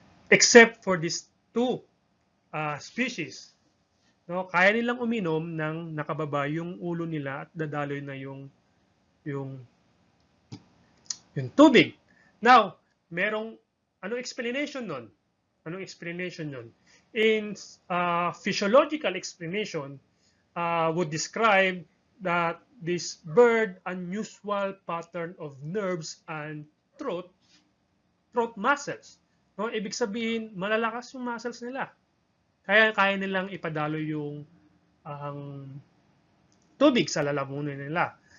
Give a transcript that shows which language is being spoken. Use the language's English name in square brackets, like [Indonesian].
[English] Except for these two species. [Filipino] No, kaya nilang uminom ng nakababa yung ulo nila at dadaloy na yung tubig. Now, anong explanation nun? Anong explanation nun? [English] in physiological explanation would describe that this bird unusual pattern of nerves and throat muscles. [Filipino] No, ibig sabihin malalakas yung muscles nila. Kaya nilang ipadalo yung tubig sa lalamunan nila.